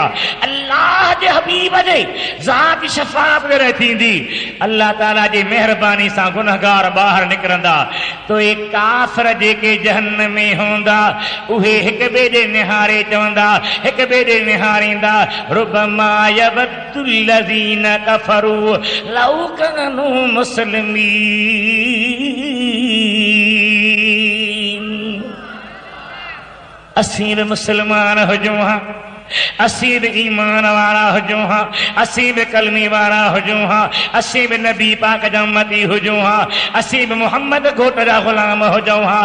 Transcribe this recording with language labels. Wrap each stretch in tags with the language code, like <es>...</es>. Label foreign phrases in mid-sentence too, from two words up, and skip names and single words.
<sd>अल्लाह जे हबीब जे ज़ात शफ़ाअत करे थींदी।</sd> <ar>الله تعالى</ar> <sd>जी महिरबानी सां गुनहगार ॿाहिरि निकिरंदा। तो ये काफ़िर जेके जहन्नम में हूंदा उहे हिक ॿिए ॾे निहारे चवंदा, हिक ॿिए ॾे निहारींदा,</sd> <ar>ربما يود الذين كفروا لو كانوا مسلمين.</ar> <sd>असीं बि मुस्लमान हुजूं हा, असीं बि ईमान वारा हुजूं हा, असीं बि कलमी वारा हुजूं हा, असीं बि नबी पाक जा उम्मती हुजूं हा, असीं बि मोहम्मद घोट जा ग़ुलाम हुजूं हा।</sd>